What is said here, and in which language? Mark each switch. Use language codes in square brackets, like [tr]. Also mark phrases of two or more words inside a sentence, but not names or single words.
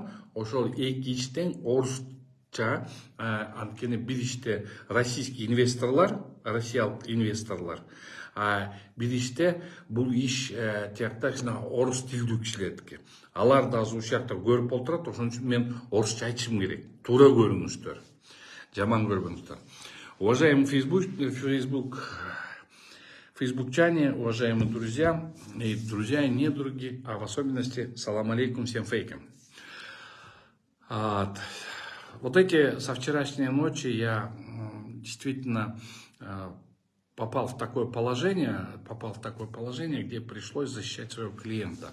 [ky] Ошол эки иштен орусча, анткени бир иште россиялык инвесторлар, бир иште бул иш тиякта орус тилдүү кишилердики. Алар да азыр ушул жакта көрүп олтурат, ошон үчүн мен орусча айтышым керек. Туура көрүңүздөр, жаман көрбөңүздөр. [ru] Уважаемый фейсбукчане, уважаемые друзья и друзья и недруги, а в особенности [ar] سلام عليكم [ru] всем фейкам. Вот со вчерашней ночи я действительно попал в такое положение, где пришлось защищать своего клиента.